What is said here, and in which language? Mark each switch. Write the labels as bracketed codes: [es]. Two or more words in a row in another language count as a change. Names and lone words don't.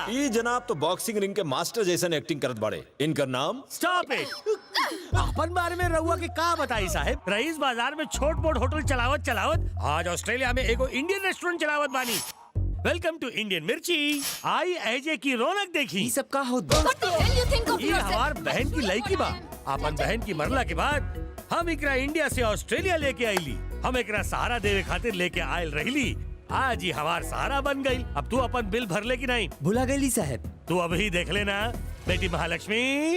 [bho] ये जनाब तो बॉक्सिंग रिंग के मास्टर जैसन एक्टिंग करत बाड़े। इनका नाम? [en] stop it. [bho] अपन बारे में रहुआ के का बताई साहब? रईस बाजार में छोट मोट होटल चलावत आज ऑस्ट्रेलिया में एगो इंडियन रेस्टोरेंट चलावत बानी। [en] welcome to [bho] इंडियन मिर्ची। आई एजे की रौनक देखी। ये सब का होत बा? [en] What the hell you think of ये yourself? [bho] हमार बहन की लड़की बा। अपन बहन की मरला के बाद हम एकरा इंडिया से ऑस्ट्रेलिया लेके आईली। हम एकरा सहारा देवे खातिर लेके आयल रहीली। आज ही हमार सहारा बन गई। अब तू अपन बिल भर ले की नहीं? भुला गईली साहब। तू अभी देख लेना बेटी महालक्ष्मी।